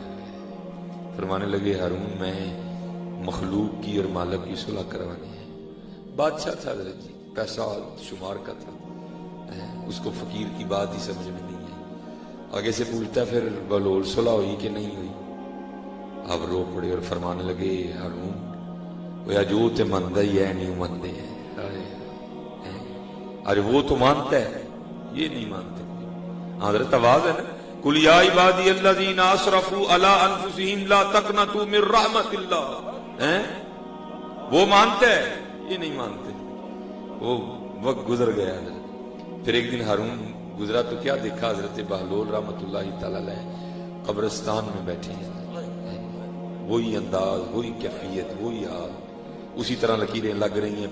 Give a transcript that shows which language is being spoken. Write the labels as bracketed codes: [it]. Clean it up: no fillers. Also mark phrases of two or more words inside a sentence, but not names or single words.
[ur] فرمانے لگے ہارون میں مخلوق کی اور مالک کی صلح کروانی ہے. بادشاہ تھا حضرت جی, پیسہ شمار کا تھا, اس کو فقیر کی بات ہی سمجھ میں نہیں ہے. آگے سے پوچھتا پھر بلول صلح ہوئی کہ نہیں ہوئی؟ اب رو پڑے اور فرمانے لگے ہارون وہ جو تے مندہ ہی ہے نہیں مندے ہے. ارے وہ تو مانتا ہے, یہ نہیں مانتے. حضرت آواز ہے نا [ar] قل یا عبادی الذین اسرفوا علی انفسہم لا تقنطوا من رحمت اللہ. [ur] وہ مانتا ہے, یہ نہیں مانتے. وہ وقت گزر گیا حضرت. پھر ایک دن ہارون گزرا تو کیا دیکھا, حضرت بہلول رحمت اللہ تعالی علیہ قبرستان میں بیٹھے ہیں. وہی انداز, وہی کیفیت, وہی حال, اسی طرح لکیریں لگ رہی ہیں.